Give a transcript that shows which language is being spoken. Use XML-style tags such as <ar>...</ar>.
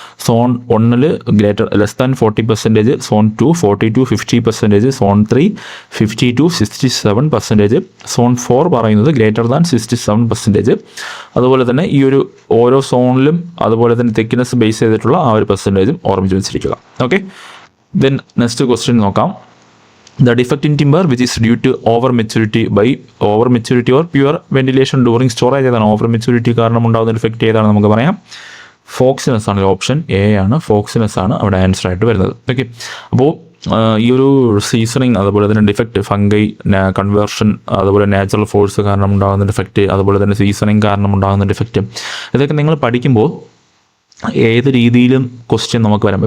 <en>Zone 1 <40%, zone 2 40 to 50%, zone 3 50 to 67%, zone 4 പറയുന്നത് >67%.</en> <ml>അതുപോലെ തന്നെ ഈ ഒരു ഓരോ സോണിലും അതുപോലെ തന്നെ തിക്നെസ് ബേസ് ചെയ്തിട്ടുള്ള ആ ഒരു പെർസെൻറ്റേജും ഓർമ്മിച്ച് വെച്ചിരിക്കുക. ഓക്കെ, ദെൻ നെക്സ്റ്റ് ക്വസ്റ്റ്യൻ നോക്കാം.</ml> <en>The defect in timber which is due to over maturity or pure ventilation during storage</en> <ml>ഏതാണ്? ഓവർ മെച്യൂരിറ്റി കാരണം ഉണ്ടാകുന്ന ഡിഫക്റ്റ് ഏതാണ് നമുക്ക് പറയാം? ഫോക്സിനെസ് ആണ്. ഓപ്ഷൻ എ ആണ്. ഫോക്സിനെസ് ആണ് അവിടെ ആൻസർ ആയിട്ട് വരുന്നത്. ഓക്കെ, അപ്പോൾ ഈ ഒരു സീസണിങ് അതുപോലെ തന്നെ ഡിഫക്റ്റ് ഫംഗൈ കൺവേർഷൻ അതുപോലെ നാച്ചുറൽ ഫോഴ്സ് കാരണം ഉണ്ടാകുന്ന ഡിഫക്റ്റ് അതുപോലെ തന്നെ സീസണിങ് കാരണം ഉണ്ടാകുന്ന ഡിഫക്റ്റ് ഇതൊക്കെ നിങ്ങൾ പഠിക്കുമ്പോൾ ഏത് രീതിയിലും ക്വസ്റ്റ്യൻ നമുക്ക് വരാം.</ml>